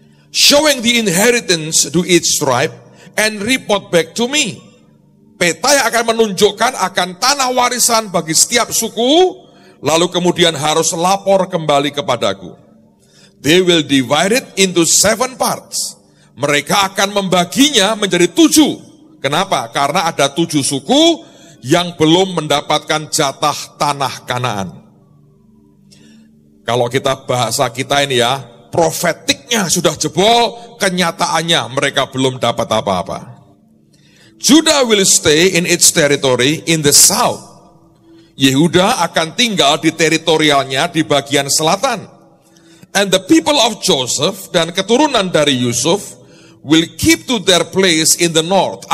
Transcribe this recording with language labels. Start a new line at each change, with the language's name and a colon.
English: Showing the inheritance to each tribe, and report back to me.
Indonesian: Peta yang akan menunjukkan akan tanah warisan bagi setiap suku, lalu kemudian harus lapor kembali kepadaku.
English: They will divide it into 7 parts.
Indonesian: Mereka akan membaginya menjadi 7. Kenapa? Karena ada 7 suku yang belum mendapatkan jatah tanah Kanaan. Kalau kita bahasa kita ini ya, profetiknya sudah jebol, kenyataannya mereka belum dapat apa-apa.
English: Judah will stay in its territory in the south.
Indonesian: Yehuda akan tinggal di teritorialnya di bagian selatan.
English: And the people of Joseph
Indonesian: dan keturunan dari Yusuf
English: will keep to their place in the north.